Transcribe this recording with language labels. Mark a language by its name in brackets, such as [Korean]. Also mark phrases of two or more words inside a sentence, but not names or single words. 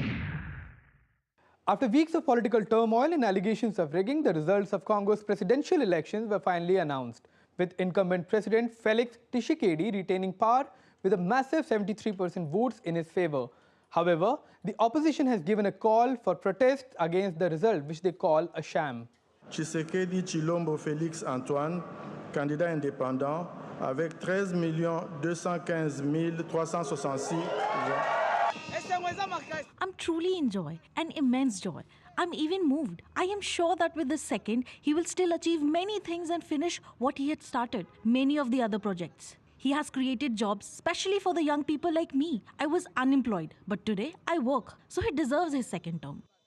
[English] After weeks of political turmoil and allegations of rigging, the results of Congo's presidential elections were finally announced, with incumbent President Felix Tshisekedi retaining power with a massive 73% votes in his favor. However, the opposition has given a call for protests against the result, which they call a sham. [French] Tshisekedi Chilombo Félix Antoine, candidat indépendant, avec 13 215 366 voix. [English] I'm truly in joy, an immense joy. I'm even moved. I am sure that with the second, he will still achieve many things and finish what he had started, many of the other projects. He has created jobs, especially for the young people like me. I was unemployed, but today I work, so he deserves his second term.